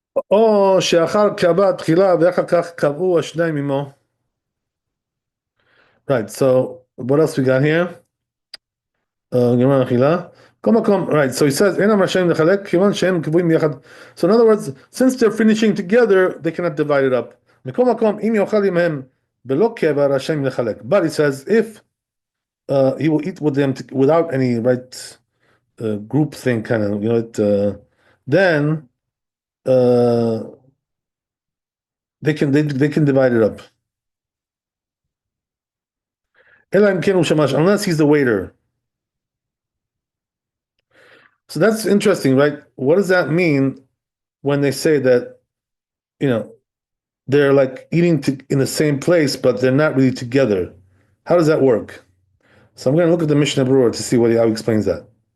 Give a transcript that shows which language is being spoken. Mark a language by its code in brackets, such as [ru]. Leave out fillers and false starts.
[he] או שאחר קבע תחילה ואחר כך קבעו השניים עמו. [en] Right, so what else we got here? [he] גמרא אכילה. כל מקום, [en] right, so he says, [he] אינם רשאים לחלק, כיוון שהם קבועים יחד. [en] So in other words, since they're finishing together, they cannot divide it up. [he] מכל מקום, אם יאכל עמהם בלא קבע, רשאים לחלק. [en] But he says, if he will eat with them without any, right, group thing, kind of, then they can divide it up. [he] אלא אם כן הוא שמש, [en] unless he's the waiter. So that's interesting, right? What does that mean when they say that, they're like eating in the same place, but they're not really together? How does that work? So I'm going to look at the Mishnah Berurah to see how he explains that.